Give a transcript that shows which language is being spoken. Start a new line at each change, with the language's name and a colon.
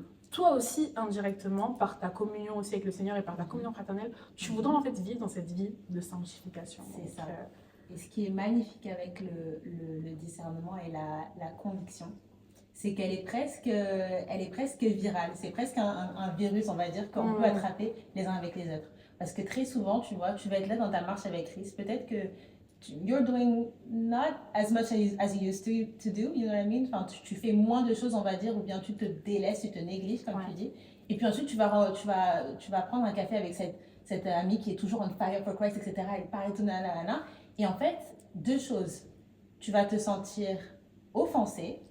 French: toi aussi, indirectement, par ta communion aussi avec le Seigneur et par ta communion fraternelle, tu voudras en fait vivre dans cette vie de sanctification. C'est Donc, ça. Et ce qui est magnifique avec le discernement et la conviction, c'est qu'elle est presque virale. C'est presque un virus, on va dire, qu'on peut attraper les uns avec les autres. Parce que très souvent, tu vois, tu vas être là dans ta marche avec Christ. Peut-être que
English: you're doing not as much as you used to do, you know what I mean?
French: Enfin, tu fais moins de choses, on va dire, ou bien tu te délaisses, tu te négliges, comme tu dis. Et puis ensuite, tu vas prendre un café avec cette amie qui est toujours
English: on fire for Christ,
French: etc. Elle parle et tout, nanana. Et en fait, deux choses. Tu vas te sentir offensé.